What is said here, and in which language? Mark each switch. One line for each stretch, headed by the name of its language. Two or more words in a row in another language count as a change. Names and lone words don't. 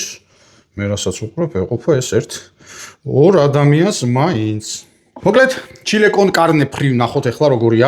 Georgian: მე რასაც უყურებ, ეყოფა ეს ორ ადამიანს მაინც. მოკლედ,
Spanish: chile con carne
Georgian: fri ნახოთ ახლა როგორია.